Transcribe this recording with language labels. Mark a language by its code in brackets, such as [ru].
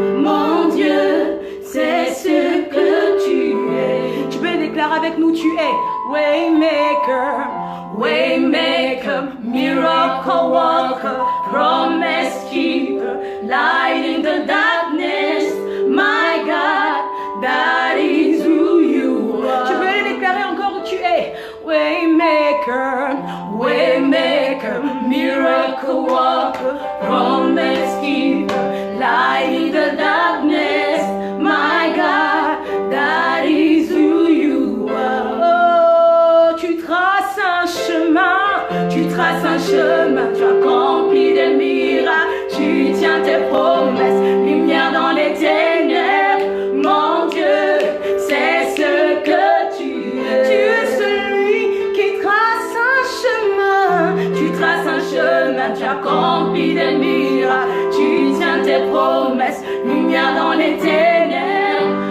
[fr] Mon Dieu, c'est ce que tu es. Tu peux déclarer avec nous, tu es [en] Waymaker, Waymaker, Miracle Worker, Promise Keeper, Light in the darkness. My God, that is who you are. [fr] Tu peux le déclarer encore où tu es. [en] Waymaker, Waymaker, Miracle Worker, Promise Keeper, Light in the darkness. My God, that is who you are. [fr] Oh, tu traces un chemin, tu traces un chemin, tu accomplis des miracles, tu tiens tes promesses, lumière dans les ténèbres. Mon Dieu, c'est ce que tu es. Tu es celui qui trace un chemin, tu traces un chemin, tu accomplis des miracles, tu tiens tes promesses, lumière dans les ténèbres.